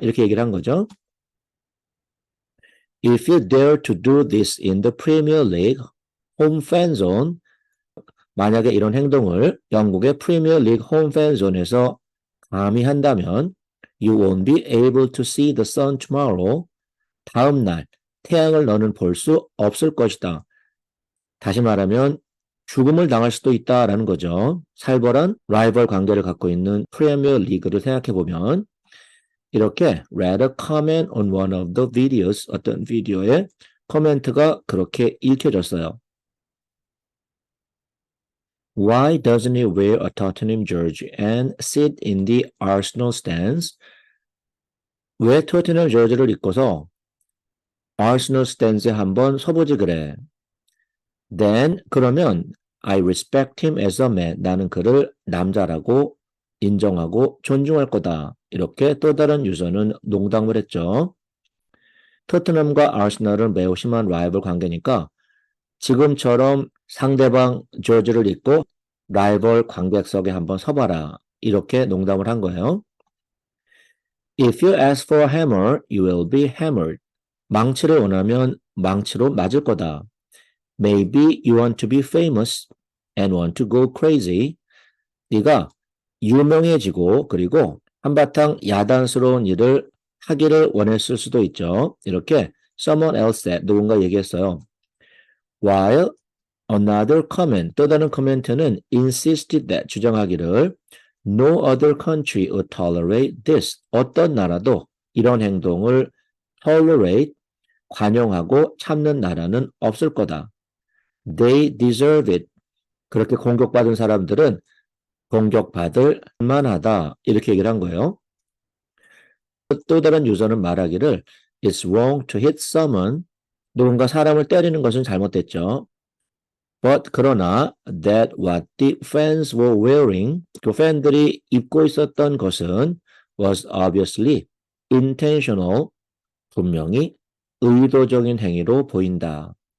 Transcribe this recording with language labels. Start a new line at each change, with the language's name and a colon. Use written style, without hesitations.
Korean: 이렇게 얘기를 한 거죠.
English: If you dare to do this in the Premier League, home fan zone,
Korean: 만약에 이런 행동을 영국의 프리미어 리그 홈 팬 존에서 감히 한다면
English: you won't be able to see the sun tomorrow.
Korean: 다음 날 태양을 너는 볼 수 없을 것이다. 다시 말하면 죽음을 당할 수도 있다라는 거죠. 살벌한 라이벌 관계를 갖고 있는 프리미어 리그를 생각해 보면 이렇게
English: read a comment on one of the videos
Korean: 어떤 비디오에 코멘트가 그렇게 읽혀졌어요.
English: Why doesn't he wear a Tottenham jersey and sit in the Arsenal stands?
Korean: 왜 토트넘 저지를 입고서 아스널 스탠스에 한번 서보지 그래.
English: Then
Korean: 그러면
English: I respect him as a man.
Korean: 나는 그를 남자라고 인정하고 존중할 거다. 이렇게 또 다른 유저는 농담을 했죠. 토트넘과 아스널은 매우 심한 라이벌 관계니까 지금처럼 상대방 저지를 입고 라이벌 관객석에 한번 서봐라. 이렇게 농담을 한 거예요.
English: If you ask for a hammer, you will be hammered.
Korean: 망치를 원하면 망치로 맞을 거다.
English: Maybe you want to be famous and want to go crazy.
Korean: 네가 유명해지고 그리고 한바탕 야단스러운 일을 하기를 원했을 수도 있죠. 이렇게
English: someone else said,
Korean: 누군가 얘기했어요.
English: While another comment,
Korean: 또 다른 코멘트는
English: insisted that,
Korean: 주장하기를
English: no other country would tolerate this.
Korean: 어떤 나라도 이런 행동을 tolerate, 관용하고 참는 나라는 없을 거다.
English: They deserve it.
Korean: 그렇게 공격받은 사람들은 공격받을 만하다. 이렇게 얘기를 한 거예요. 또 다른 유저는 말하기를
English: It's wrong to hit someone.
Korean: 누군가 사람을 때리는 것은 잘못됐죠. But 그러나
English: that what the fans were wearing,
Korean: 그 팬들이 입고 있었던 것은
English: was obviously intentional,
Korean: 분명히 의도적인 행위로 보인다.